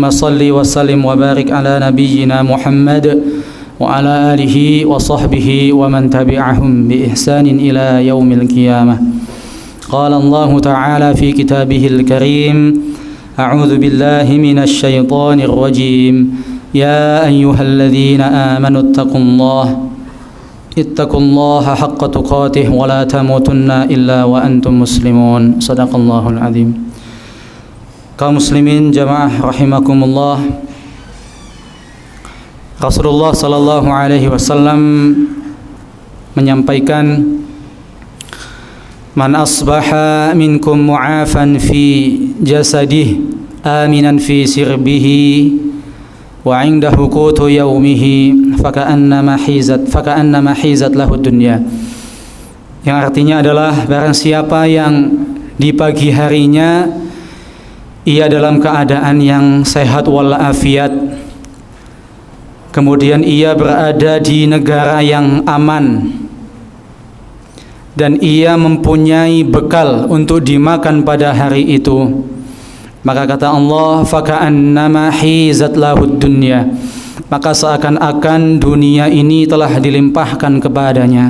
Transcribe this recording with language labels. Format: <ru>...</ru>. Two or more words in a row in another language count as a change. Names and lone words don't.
<ar>صل وسلم وبارك على نبينا محمد وعلى آله وصحبه ومن تبعهم بإحسان إلى يوم القيامة قال الله تعالى في كتابه الكريم أعوذ بالله من الشيطان الرجيم يا أيها الذين آمنوا اتقوا الله حق تقاته ولا تموتن إلا وأنتم مسلمون صدق الله العظيم.</ar> <id>Kaum muslimin jamaah rahimakumullah, Rasulullah</id> <ar>صلى الله عليه وسلم</ar> <id>menyampaikan,</id> <ar>من أصبح منكم معافى في جسده آمنا في سربه وعنده قوت يومه فكأنما حيزت له الدنيا.</ar> <id>Yang artinya adalah barang siapa yang di pagi harinya ia dalam keadaan yang sehat walafiat, kemudian ia berada di negara yang aman dan ia mempunyai bekal untuk dimakan pada hari itu, maka kata Allah,</id> <ar>فكأنما حيزت له الدنيا,</ar> <id>maka seakan-akan dunia ini telah dilimpahkan kepadanya.</id>